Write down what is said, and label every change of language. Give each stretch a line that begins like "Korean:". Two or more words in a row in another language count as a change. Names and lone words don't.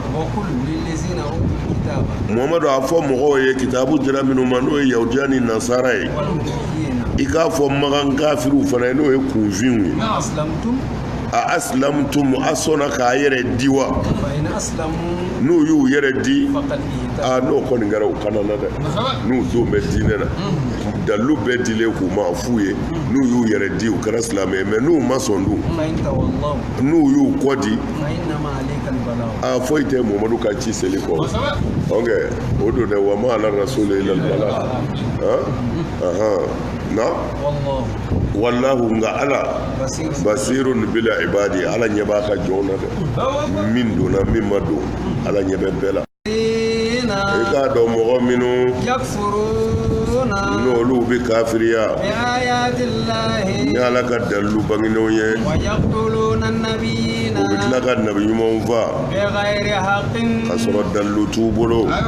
Bambara: Muhamadu a fɔ mɔgɔw ye kitabu dira minnu ma n'o ye yahudiya ni nasara ye i k'a fɔ magan kafiriw fana ye n'o ye kunfinw ye
Arabic: أأسلمتم
Bambara: a sɔnna k'a yɛrɛ di wa n'u y'u yɛrɛ di n'o kɔni kɛra u kana na dɛ n'u denw bɛ diinɛ na dalilu bɛɛ dilen k'u ma f'u ye n'u y'u yɛrɛ di u kɛra silamɛ ye mais n'u ma sɔn dun n'u y'u kɔ di foyi tɛ Muhamadu ka ci seli kɔ ok o don dɛ
Arabic: وما على الرسول إلا البلاغ
Bambara: na wallahu nga ala
Arabic: بصير بالعباد
Bambara: ala ɲɛ b'a ka jɔnw na dɛ min donna min ma don ala ɲɛ bɛ bɛɛ la i k'a dɔn mɔgɔ minnu n'olu bɛ kafiriya ni ala ka dalilu bangenenw ye u bɛ tila ka nabi ɲumanw faa ka sɔrɔ dalilu t'u bolo u